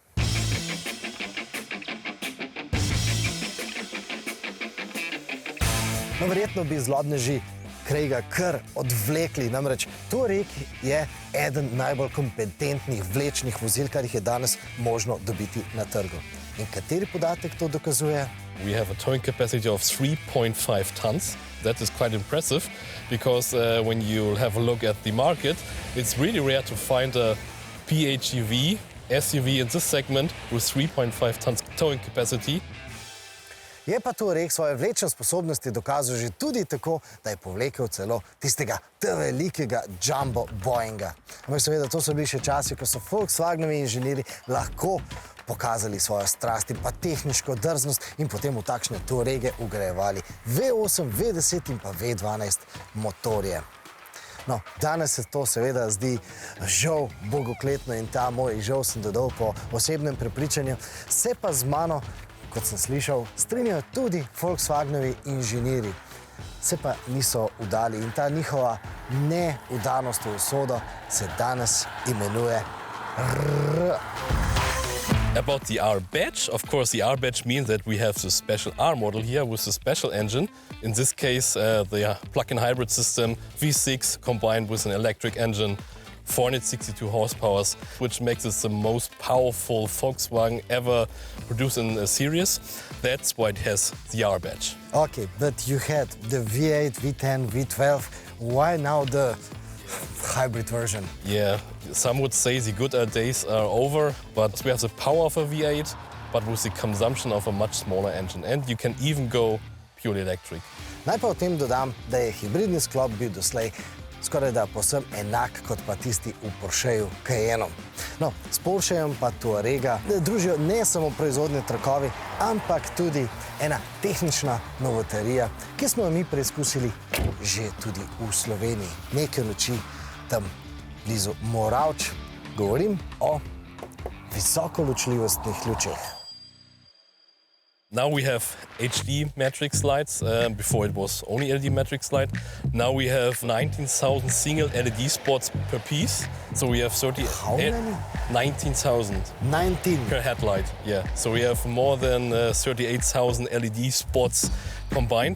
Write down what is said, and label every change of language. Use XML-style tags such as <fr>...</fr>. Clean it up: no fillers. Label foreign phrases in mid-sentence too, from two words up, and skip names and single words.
<sl>No, verjetno bi zlobneži Craiga kar odvlekli, namreč Touareg je eden najbolj kompetentnih vlečnih vozil, kar jih je danes možno dobiti na trgu. In kateri podatek to dokazuje?</sl> <en>We have a towing capacity of 3.5 tons. That is quite impressive because when you have a look at the market, it's really rare to find a PHEV SUV in this segment with 3.5 tons towing capacity.</en> <sl>Je pa Touareg svoje vlečne sposobnosti dokazal že tudi tako, da je povlekel celo tistega velikega jumbo Boeinga. Ampak seveda, to so bili še časi, ko so Volkswagenovi inženirji lahko pokazali svojo strast in pa tehniško drznost in potem v takšne Touarege vgrajevali V8, V10 in pa V12 motorje. No, danes se to seveda zdi žal bogokletno in ta moj žal sem dodal po osebnem prepričanju, se pa z mano, kot sem slišal, strinjajo tudi Volkswagenovi inženirji. Se pa niso vdali in ta njihova neudanost v usodo se danes imenuje R.</sl> <en>About the R badge, of course the R badge means that we have the special R model here with the special engine. In this case the plug-in hybrid system V6 combined with an electric engine, 462 horsepower, which makes it the most powerful Volkswagen ever produced in a series. That's why it has the R badge. Okay, but you had the V8, V10, V12. Why now the hybrid version? Yeah, some would say the good days are over, but we have the power of a V8, but with the consumption of a much smaller engine. And you can even go purely electric.</en> <sl>Naj pa o tem dodam, da je hibridni sklop bil doslej skoraj da povsem enak kot pa tisti v Porscheju Cayenne. No, s Porschejem pa Touarega družijo ne samo proizvodne trakovi, ampak tudi ena tehnična novotarija, ki smo jo mi preizkusili že tudi v Sloveniji. Neke noči tam blizu Moravč. Govorim o visokoločljivostnih lučeh.</sl> <en>Now we have HD matrix lights. Before it was only LED matrix light. Now we have 19,000 single LED spots per piece. So we have 30. How many? 19,000. 19 per headlight. Yeah. So we have more than 38,000 LED spots combined.</en>